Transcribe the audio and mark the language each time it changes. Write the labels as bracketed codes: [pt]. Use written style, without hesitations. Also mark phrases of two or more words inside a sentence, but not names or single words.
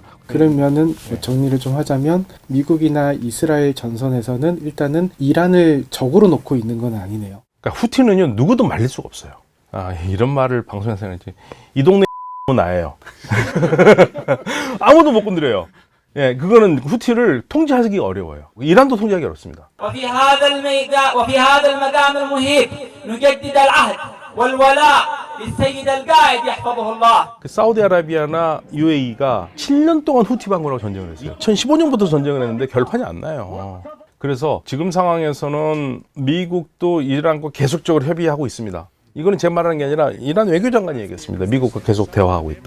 [ko] 그러면은 정리를 좀 하자면 미국이나 이스라엘 전선에서는 일단은 이란을 적으로 놓고 있는 건 아니네요. 그러니까 후티는요 누구도 말릴 수가 없어요. 아 이런 말을 방송에서 해야지. 이 동네 나예요. 아무도 못 건드려요. 예, 그거는 후티를 통제하기가 어려워요. 이란도 통제하기 어렵습니다. [ar] وفي هذا الميدان وفي هذا المقام المهيب نجدد العهد والولاء للسيد القائد يحفظه الله. [ko] 사우디아라비아나 UAE가 7년 동안 후티 반군하고 전쟁을 했어요. 2015년부터 전쟁을 했는데 결판이 안 나요. 그래서 지금 상황에서는 미국도 이란과 계속적으로 협의하고 있습니다. 이거는 제 말하는 게 아니라 이란 외교장관이 얘기했습니다. 미국과 계속 대화하고 있다.